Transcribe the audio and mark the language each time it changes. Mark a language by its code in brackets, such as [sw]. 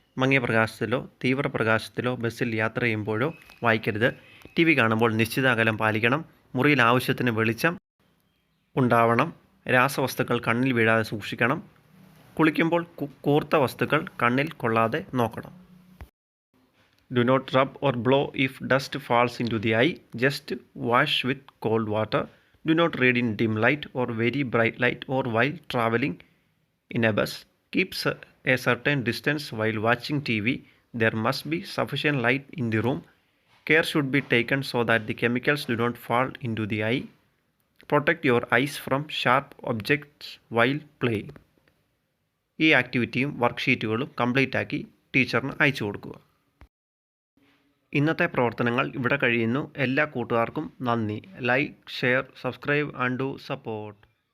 [ml] മങ്ങിയ പ്രകാശത്തിലോ തീവ്ര പ്രകാശത്തിലോ ബസ്സിൽ യാത്ര ചെയ്യുമ്പോഴോ വായിക്കരുത്. TV കാണുമ്പോൾ നിശ്ചിത അകലം പാലിക്കണം. മുറിയിൽ ആവശ്യത്തിന് വെളിച്ചം ഉണ്ടാവണം. രാസവസ്തുക്കൾ കണ്ണിൽ വീഴാതെ സൂക്ഷിക്കണം. കുളിക്കുമ്പോൾ കൂർത്ത വസ്തുക്കൾ കണ്ണിൽ കൊള്ളാതെ നോക്കണം. [en] Do not rub or blow if dust falls into the eye. Just wash with cold water. Do not read in dim light or very bright light or while traveling in a bus. Keep a certain distance while watching TV. There must be sufficient light in the room. Care should be taken so that the chemicals do not fall into the eye. Protect your eyes from sharp objects while playing. [ml] ഈ ആക്ടിവിറ്റിയും വർക്ക്ഷീറ്റുകളും complete ആക്കി ടീച്ചറിന് അയച്ചു കൊടുക്കുക. ഇന്നത്തെ പ്രവർത്തനങ്ങൾ ഇവിടെ കഴിയുന്നു. എല്ലാ കൂട്ടുകാർക്കും നന്ദി. [en] Like, share, subscribe and do support.